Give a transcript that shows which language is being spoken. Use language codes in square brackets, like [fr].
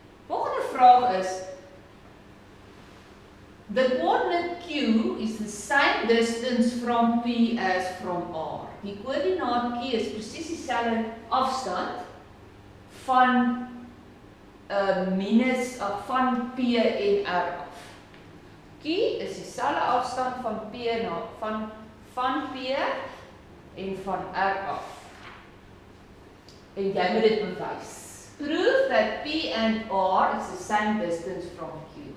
[af] Volgende vraag is, [en] the coordinate Q is the same distance from P as from R. [af] Die koördinaat Q is presies dieselfde afstand van van P en R af. Q is dieselfde afstand van P na van P en van R af. En jy moet dit bewys. [en] Prove that P and R is the same distance from Q.